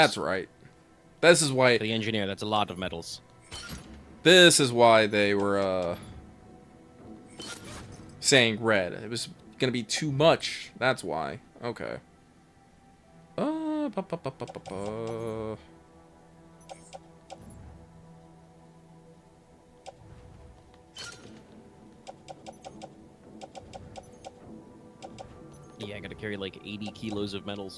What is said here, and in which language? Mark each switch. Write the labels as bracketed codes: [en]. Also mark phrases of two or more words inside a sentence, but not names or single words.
[en] That's right. This is why... The engineer, that's a lot of metals. This is why they were, saying red. It was gonna be too much. That's why. Okay. Ba, ba, ba, ba, ba, ba. Yeah, I gotta carry like 80 kilos of metals.